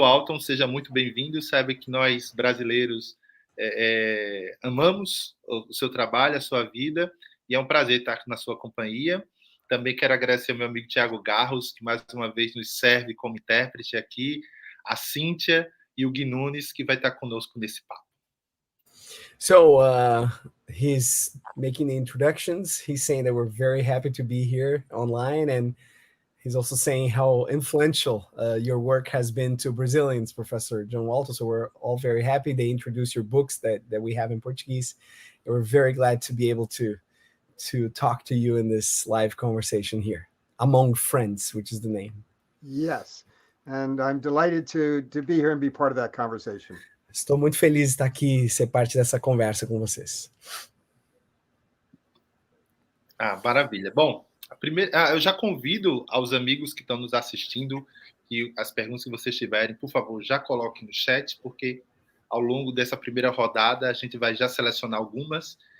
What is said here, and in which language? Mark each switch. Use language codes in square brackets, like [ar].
[pt] Walton, seja muito bem-vindo. Sabe que nós, brasileiros, amamos o seu trabalho, a sua vida, e é um prazer estar aqui na sua companhia. Também quero agradecer ao meu amigo Tiago Garros, que mais uma vez nos serve como intérprete aqui, a Cíntia e o Gui Nunes, que vai estar conosco nesse papo. [en] So he's making the introductions. He's saying that we're very happy to be here online, and he's also saying how influential your work has been to Brazilians, Professor John Walton. So we're all very happy. They introduced your books that we have in Portuguese, and we're very glad to be able to talk to you in this live conversation here, Among Friends, which is the name. Yes, and I'm delighted to be here and be part of that conversation. [pt] Estou muito feliz de estar aqui e ser parte dessa conversa com vocês. Ah, maravilha. Bom, eu já convido aos amigos que estão nos assistindo que as perguntas que vocês tiverem, por favor, já coloquem no chat, porque ao longo dessa primeira rodada a gente vai já selecionar algumas.